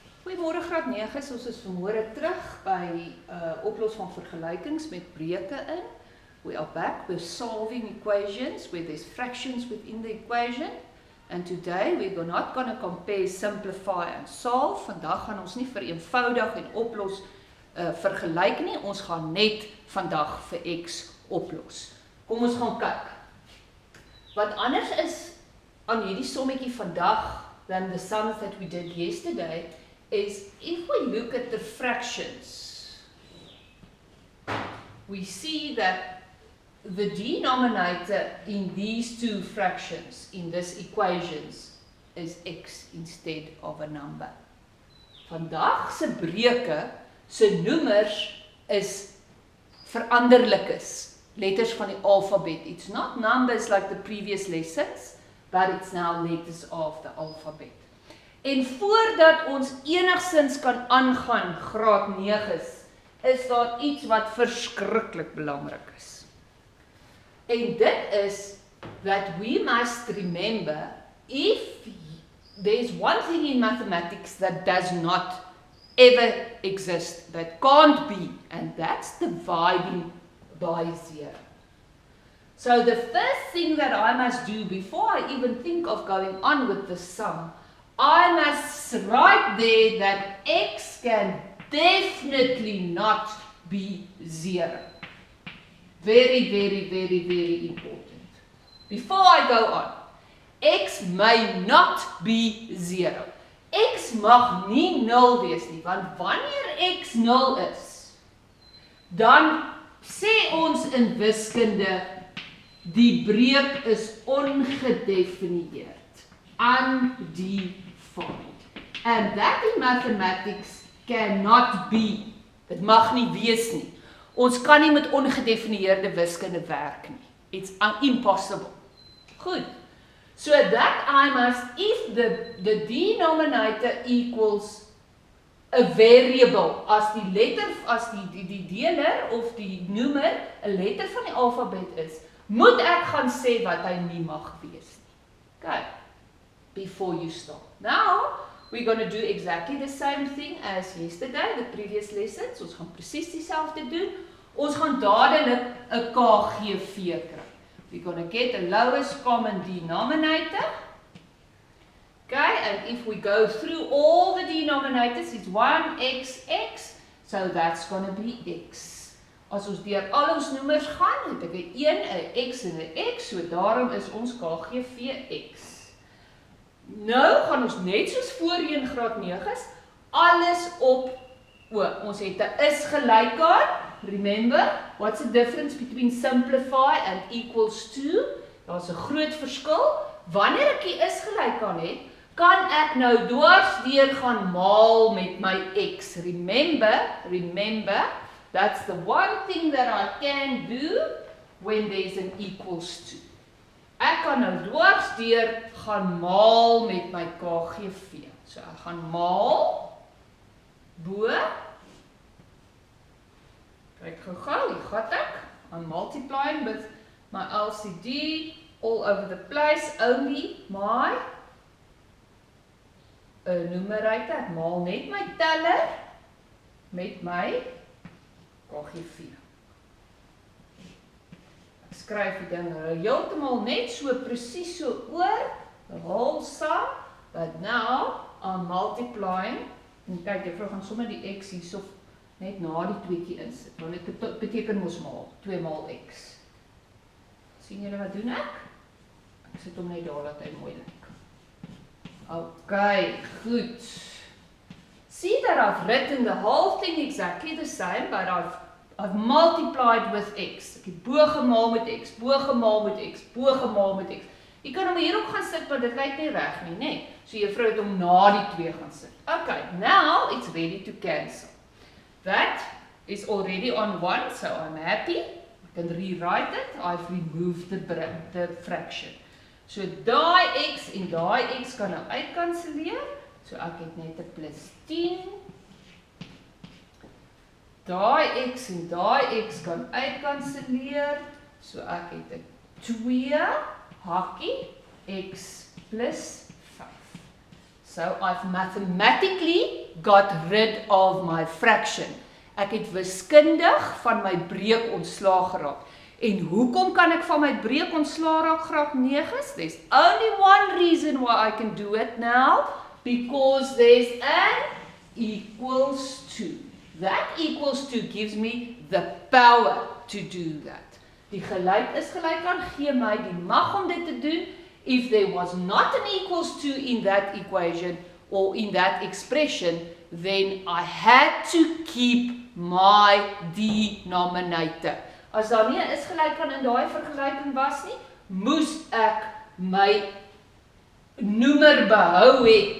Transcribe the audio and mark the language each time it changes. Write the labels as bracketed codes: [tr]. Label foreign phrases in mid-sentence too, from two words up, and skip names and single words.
[af] Goeiemôre graad 9's, ons is vanmôre terug by oplos van vergelykings met breuke in. [en] We are back with solving equations where there's fractions within the equation. And today we're not going to compare, simplify and solve. [af] Vandag gaan ons nie vereenvoudig en oplos vergelyk nie, ons gaan net vandag vir x oplos. Kom ons gaan kyk. Wat anders is aan hierdie sommetjie vandag [en] than the sums that we did yesterday is if we look at the fractions, we see that the denominator in these two fractions, in this equations, is x instead of a number. [af] Vandag se breuke, se noemers is veranderlikes, letters van die alfabet. [en] It's not numbers like the previous lessons, but it's now letters of the alphabet. [af] En voordat ons enigsins kan aangaan, graad 9's, is daar iets wat verskriklik belangrik is. En dit is [en] that we must remember, if there's one thing in mathematics that does not ever exist, that can't be, and that's dividing by 0. So the first thing that I must do before I even think of going on with the sum, I must write there that x can definitely not be 0. Very, very, very, very important. Before I go on, x may not be 0. [af] X mag nie 0 wees nie, want wanneer x 0 is, dan sê ons in wiskunde, die breuk is ongedefinieerd, undefined. [en] And that in mathematics cannot be. [af] Dit mag nie wees nie. Ons kan nie met ongedefinieerde wiskunde werk nie. [en] It's impossible. Goed. So that I must, if the denominator equals a variable, [af] as die letter, as die deler of die noemer 'n letter van die alfabet is, moet ek gaan sê wat hy nie mag wees nie. Okay. [en] Before you start. Now, we're going to do exactly the same thing as yesterday, the previous lessons. [af] Ons gaan presies dieselfde doen. Ons gaan dadelik 'n KGV kry. [en] We're going to get the lowest common denominator. Okay, and if we go through all the denominators, it's 1xx, so that's going to be x. [af] As ons deur al ons noemers gaan, het ek 'n 1, 'n x en 'n x, so daarom is ons KGV x. Nou gaan ons net soos voorheen graad 9's, alles op O. Ons het 'n is gelyk aan. [en] Remember, what's the difference between simplify and equals to? [af] Daar's 'n groot verskil. Wanneer ek die is gelyk aan het, kan ek nou dwarsdeur gaan maal met my x. [en] Remember, that's the one thing that I can do when there's an equals to. [af] Ek kan nou dwarsdeur gaan maal met my KGV. So ek gaan maal bo. Kyk gou-gou, hier gaan ek. [en] I'm multiplying with my LCD all over the place, only my numerator. [af] Ek maal net my teller met my KGV. Ek skryf die ding heeltemal net so presies so oor, [en] the whole sum, but now I'm multiplying. [af] En kyk, juffrou gaan sommer die x hierso net na die tweetjie insit, want dit beteken mos maal, 2 maal x. Sien julle wat doen ek? Ek sit hom net daar dat hy mooi lyk. Okay, goed. [en] See that I've written the whole thing exactly the same, but I've multiplied with x. [af] Ek het bo gemaal met x, bo gemaal met x, bo gemaal met x. Jy kan hom hierop gaan sit, maar dit lyk nie reg nie, né? So juffrou het hom na die 2 gaan sit. [en] Okay, now it's ready to cancel. That is already on 1, so I'm happy. I can rewrite it. I've removed the fraction. [af] So daai x en daai x kan nou uitkanselleer. So ek het net 'n plus 10. Daai x en daai x kan uitkanselleer. So ek het 'n 2 hakkie x plus 5. [en] So I've mathematically got rid of my fraction. [af] Ek het wiskundig van my breuk ontslaag geraak. En hoekom kan ek van my breuk ontslaag raak graad 9's? [en] There's only one reason why I can do it now, because there's an equals to. That equals to gives me the power to do that. [af] Die gelyk is gelyk aan gee my die mag om dit te doen. [en] If there was not an equals to in that equation or in that expression, then I had to keep my denominator. [af] As daar nie 'n is gelyk aan in daai vergelyking was nie, moes ek my noemer behou het.